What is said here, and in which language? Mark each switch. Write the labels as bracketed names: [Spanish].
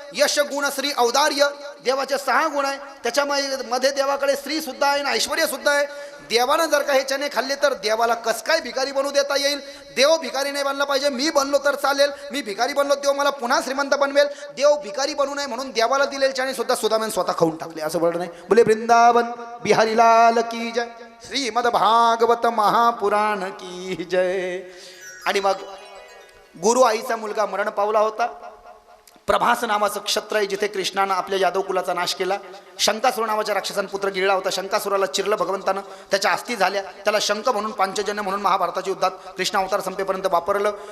[Marathi] यश गुण श्री औदार्य देवाचे 6 गुण आहे. त्याच्यामध्ये देवाकडे स्त्री सुद्धा आहे आणि ऐश्वर्य सुद्धा आहे. देवानं जर का हे चणे खाल्ले तर देवाला कस काय भिकारी बनवू देता येईल. देव भिकारी नाही बनला पाहिजे. मी बनलो तर चालेल. मी भिकारी बनलो देव मला पुन्हा श्रीमंत बनवेल. देव भिकारी बनू नये म्हणून देवाला दिलेले चणे सुद्धा सुदाम्याने स्वतः खाऊन टाकले. असं बोलणं नाही. [Hindi] बोले वृंदावन बिहारी लाल की जय. श्रीमद भागवत महापुराण की जय. [Marathi] आणि मग गुरु आईचा मुलगा मरण पावला होता. प्रभास नावाचं क्षत्र आहे जिथे कृष्णानं आपल्या यादव कुलाचा नाश केला. शंकासुर नावाच्या राक्षसानं पुत्र गिळला होता. शंकासुराला चिरलं भगवंतानं. त्याच्या अस्थी झाल्या. त्याला शंख म्हणून पांचजन्य म्हणून महाभारताच्या युद्धात कृष्ण अवतार संपेपर्यंत वापरलं.